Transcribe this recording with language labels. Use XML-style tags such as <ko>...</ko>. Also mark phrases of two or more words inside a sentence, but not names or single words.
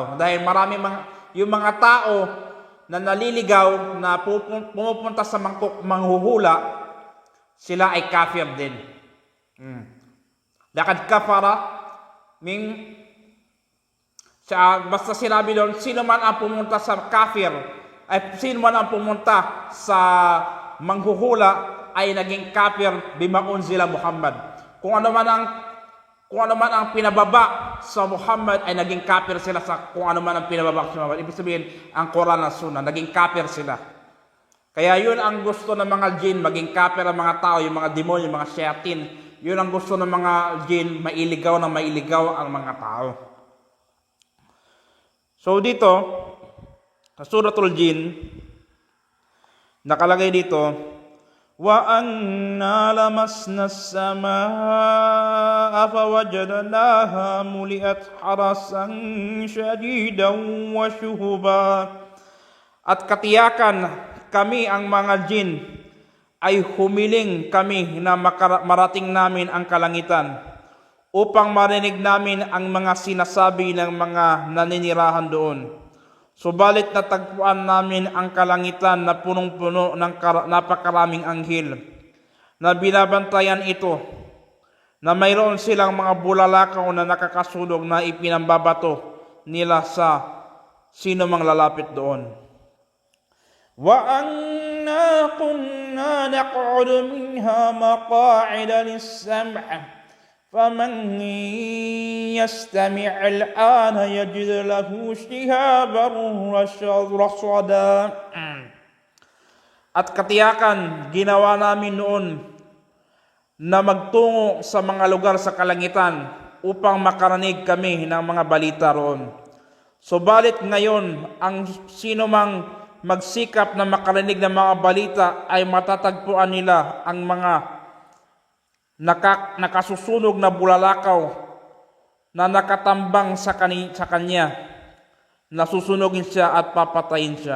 <tl>Dahil yung mga tao na naliligaw na pumupunta sa manghuhula, sila ay kafir din.</tl> <ar>لقد كفر,</ar> <tl>basta sinabi doon, sino man ang pumunta sa kafir, sino man ang pumunta sa manghuhula, ay naging kafir</tl> <ar>بما أنزل</ar> <tl>Muhammad. Kung ano man ang pinababa sa Muhammad, ay naging kafir sila sa kung ano man ang pinababa sa Muhammad. Ibig sabihin, ang Quran at Sunnah, naging kafir sila. Kaya yun ang gusto ng mga jin, maging kafir ang mga tao, yung mga demonyo, yung mga shayatin. Yun ang gusto ng mga jin, mailigaw ang mga tao. So dito, sa Suratul Jin, nakalagay dito,</tl> <ar>وَأَنَّا لَمَسْنَا السَّمَاءَ فَوَجَدْنَاهَا مُلِئَتْ حَرَسًا شَدِيدًا وَشُهُبًا.</ar> <tl>At katiyakan kami ang mga jin ay humiling kami na marating namin ang kalangitan upang marinig namin ang mga sinasabi ng mga naninirahan doon. Subalit natagpuan namin ang kalangitan na punong-puno ng napakaraming anghel na binabantayan ito, na mayroon silang mga bulalakaw na nakakasunog na ipinambabato nila sa sino mang lalapit doon.</tl> <ar>وَأَنَّا كُنَّا نَقْعُدُ مِنْهَا مَقَاعِدَ لِلسَّمْعِ فَمَنْ يَسْتَمِعِ الْآنَ يَجِدْ لَهُ شِهَابًا رَصَدًا.</ar> <tl>At katiyakan, ginawa namin noon na magtungo sa mga lugar sa kalangitan upang makarinig kami ng mga balita roon. Subalit ngayon, ang sino mang magsikap na makarinig ng mga balita ay matatagpuan nila ang mga nakasusunog na bulalakaw na nakatambang sa kanya, nasusunogin siya at papatayin siya.</tl>